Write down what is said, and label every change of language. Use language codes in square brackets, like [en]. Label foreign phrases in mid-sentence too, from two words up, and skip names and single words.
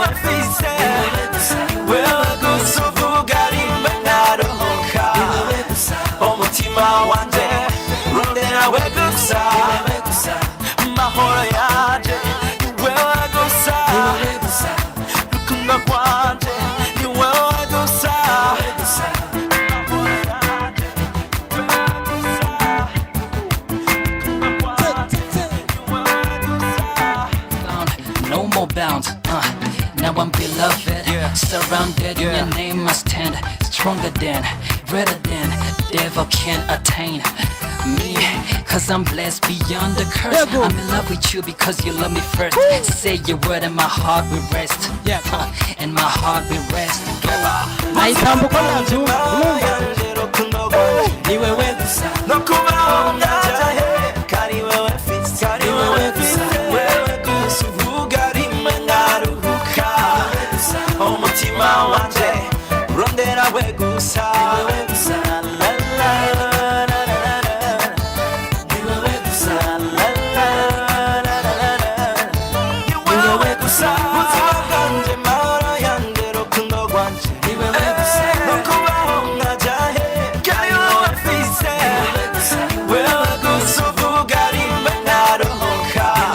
[rn] mfise wewe gusa uvuga rimwe nkaruhuka umutima wanje rondera we gusa mahoro yaje wewe gusa rukundo rwanje ni wewe gusa mahoro yaje wewe gusa [en] No more bounds. Now I'm beloved, surrounded in your name I stand, stronger than, greater than, devil can't attain me, cause I'm blessed beyond the curse. I'm in love with you because you love me first. Say your word and my heart will rest. And my heart will rest. [rn] nayitambuka navyumva yanjye rukundo rwanje ni wewe gusa no kubaho nkajahe kari wewe mfise wewe gusa uvuga rimwe nkaruhuka umutima wanje rondera we gusa la la la la la la ni wewe gusa la la la la la la ni wewe gusa ubuzima bwanje mara yanjye rukundo rwanje ni wewe gusa no kubaho nkajahe kari wowe mfise wewe gusa uvuga rimwe nkaruhuka